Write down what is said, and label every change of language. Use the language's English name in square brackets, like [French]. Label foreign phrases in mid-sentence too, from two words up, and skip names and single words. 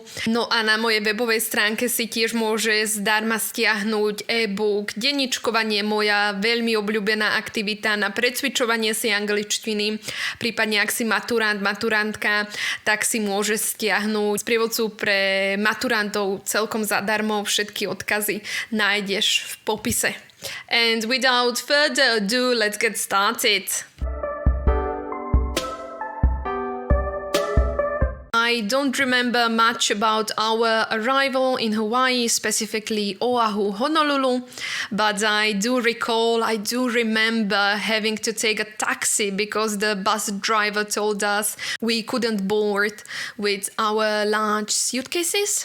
[Slovak] No a na mojej webovej stránke si tiež môže zdarma stiahnuť e-book Denníčkovanie, moja veľmi obľúbená aktivita na precvičovanie si angličtiny. Prípadne, ak si maturant, maturantka, tak si môže stiahnuť sprievodcu pre maturantov celkom zadarmo. Všetky odkazy nájdeš v popise. [English] And without further ado, let's get started. I don't remember much about our arrival in Hawaii, specifically Oahu, Honolulu, but I do remember having to take a taxi because the bus driver told us we couldn't board with our large suitcases.